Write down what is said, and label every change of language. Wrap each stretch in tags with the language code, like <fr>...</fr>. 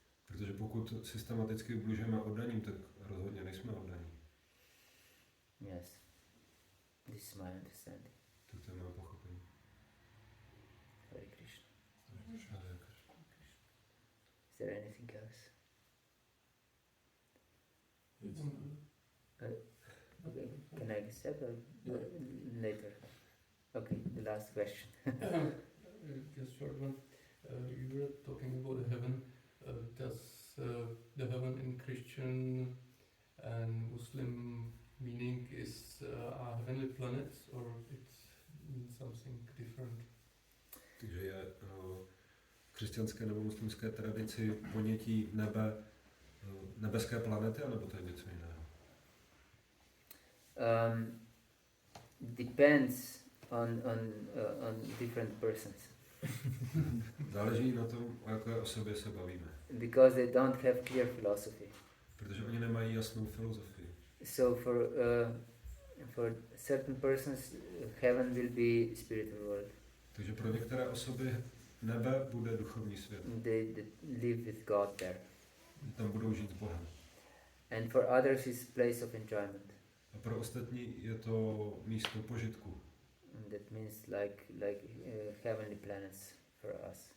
<cs>Protože pokud systematicky ubližujeme oddaním, tak rozhodně nejsme oddaní.</cs> <en>Yes, this is my understanding.</en> <cs>To je moje pochopení.</cs> <en>Hare Krishna. Hare Krishna. Is there anything else? Okay, can I accept or later? Okay, the last question. Just short one. You were talking about heaven. Does the heaven in Christian and Muslim meaning is are heavenly planets, or it's something different?</en> <cs>Takže je v křesťanské nebo muslimské tradici ponětí nebe nebeské planety, anebo to je něco jiného?</cs> <en>Depends on different persons.</en> <cs>Záleží na tom, o jaké osobě se bavíme.</cs> <en>Because they don't have clear philosophy.</en> <cs>Protože oni nemají jasnou filozofii.</cs> <en>So for certain persons, heaven will be spiritual world.</en> <cs>Takže pro některé osoby nebe bude duchovní svět.</cs> <en>They live with God there.</en> <cs>Tam budou žít s Bohem.</cs> <en>And for others, it's place of enjoyment.</en> <cs>A pro ostatní je to místo požitku.</cs> <en>And that means like heavenly planets for us.</en>